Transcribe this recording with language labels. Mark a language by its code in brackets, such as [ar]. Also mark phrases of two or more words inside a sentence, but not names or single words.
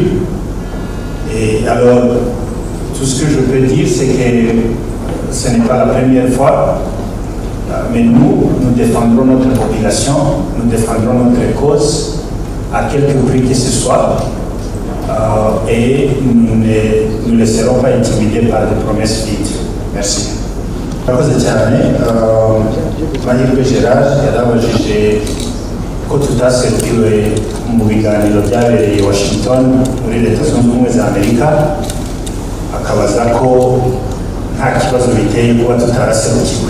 [fr] Et alors, tout ce que je peux dire, c'est que ce n'est pas la première fois, mais nous défendrons notre population, nous défendrons notre cause, à quelque prix que ce soit, et nous ne laisserons pas intimider par des promesses vides. Merci. [rw] Murakoze cyane, Mahirwe Gerard yarabajije ko tutaserukiwe mu biganiro byabereye i Washington muri Leta Zunze Ubumwe za Amerika, akabaza ko nta kibazo biteye kuba tutaraserukiwe.